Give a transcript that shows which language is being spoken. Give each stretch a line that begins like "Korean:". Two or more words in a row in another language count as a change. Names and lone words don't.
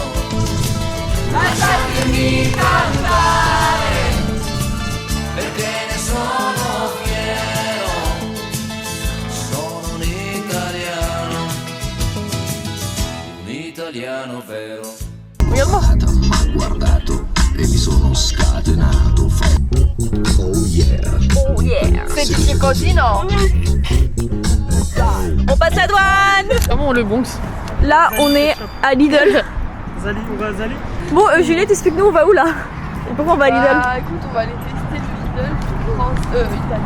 Italian: Lasciatemi cantare perché ne sono fiero. Sono un italiano vero. Guardato e mi sono scatenato.
English: Oh yeah.
French: C'est du cosino. On passe la douane. Comment le Bronx? Là on est à Lidl. Zali, on va à Zali. Bon Juliette, explique-nous on va où là? Et pourquoi on va à Lidl? Bah écoute, on va aller tester le Lidl italien.